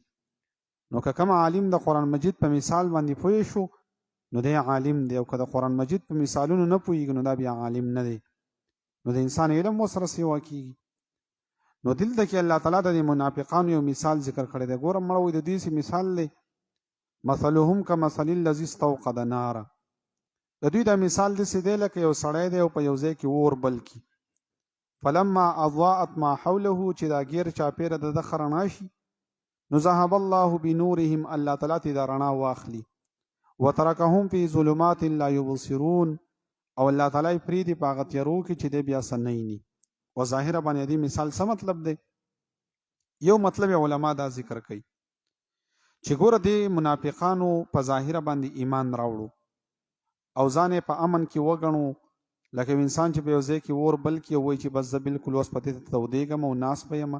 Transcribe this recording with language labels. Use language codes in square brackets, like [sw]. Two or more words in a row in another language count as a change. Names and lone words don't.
[ps] نو که کوم عالم د قرآن مجید په مثال باندې پوه شو، نو دی عالم دی، او که د قرآن مجید په مثالونو نه پوهېږي، نو دا بیا عالم نه دی، نو د انسان علم ورسره سیوا کېږي. نو دلته کې الله تعالی د منافقانو یو مثال ذکر کړی دی. ګوره مړه وایي د دې مثال دی: [ar] مثلهم کمثل الذي استوقد نارا. [ps] د دوی دا مثال داسې دی لکه یو سړی دی او په یو ځای کې اور بل کړي. [ar] فلما اضاءت ما حوله، [ps] چې دا غیر چاپیره د ده ښه رڼا شي، نو [ar] ذهب الله بنورهم، [ps] الله تعالی ته دا رڼا واخلي. [ar] وترکهم فی ظلمات لا یبصرون، [ps] او الله تعالی یې پرېږدي په هغه تیارو کې چې دی بیا څه نه ویني. و ظاهره باندې دې مثال څه مطلب دی؟ یو مطلب علما دا ذکر کوي چې ګوره دې منافقانو په ظاهره باندې ایمان راوړو او ځان یې په امن کې وګڼو، لکه انسان چې په یو ځای کې اور بل کړي او وایي چې بس زه بالکل اوس په دې ته تودېږم او ناست به یم.